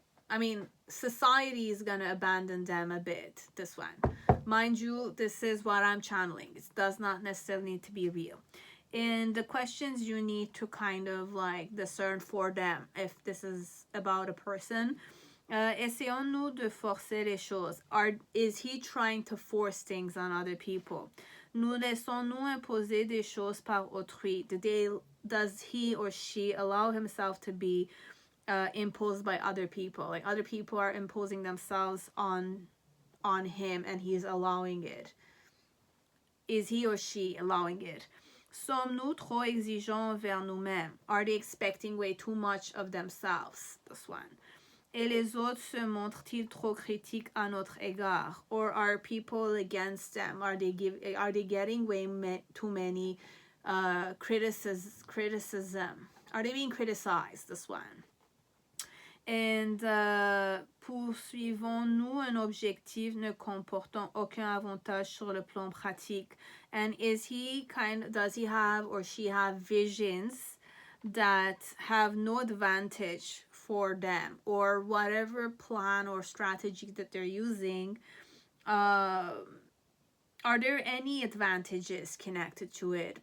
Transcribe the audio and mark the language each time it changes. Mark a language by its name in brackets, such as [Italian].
[English] I mean, society is gonna abandon them a bit, this one. Mind you, this is what I'm channeling. It does not necessarily need to be real. And the questions you need to kind of like discern for them, if this is about a person. [French] Essayons-nous de forcer les choses. [English] Is he trying to force things on other people? [French] Nous laissons-nous imposer des choses par autrui. [English] Does he or she allow himself to be imposed by other people? Like other people are imposing themselves on him and he's allowing it. Is he or she allowing it? [French] Sommes-nous trop exigeants vers nous-mêmes? [English] Are they expecting way too much of themselves? This one. [French] Et les autres se montrent-ils trop critiques à notre égard? [English] Or are people against them? Are they getting way too many criticism? Are they being criticized? This one. [French] And poursuivons-nous un objectif ne comportant aucun avantage sur le plan pratique? [English] And does he have or she have visions that have no advantage for them, or whatever plan or strategy that they're using? Are there any advantages connected to it?